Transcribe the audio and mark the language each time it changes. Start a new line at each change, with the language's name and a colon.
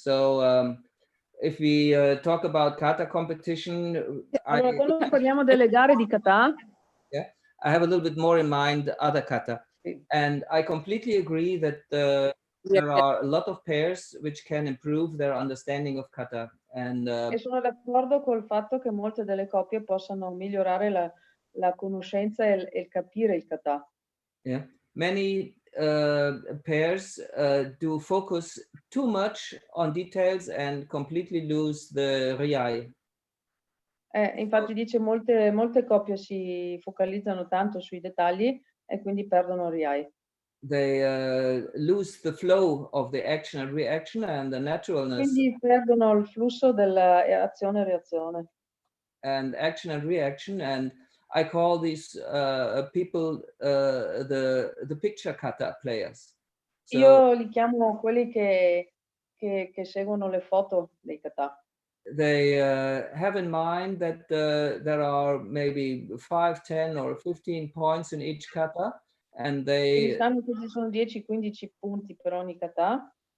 English: So if we talk about kata competition,
Italian: quando parliamo delle gare di kata,
English: yeah, I have a little bit more in mind other kata. And I completely agree that there are a lot of pairs which can improve their understanding of kata. And
Italian: e sono d'accordo col fatto che molte delle coppie possano migliorare la conoscenza e il capire il kata.
English: Yeah, many pairs do focus too much on details and completely lose the riai.
Italian: Infatti dice molte coppie si focalizzano tanto sui dettagli e quindi perdono riai.
English: They lose the flow of the action and reaction and the naturalness.
Italian: Quindi perdono il flusso dell'azione e reazione.
English: And action and reaction, and I call these people the picture kata players. So,
Italian: io li chiamo quelli che seguono le foto dei kata.
English: They have in mind that there are maybe 5, 10 or 15 points in each kata, and they
Italian: sanno che ci sono 10-15 punti per ogni kata.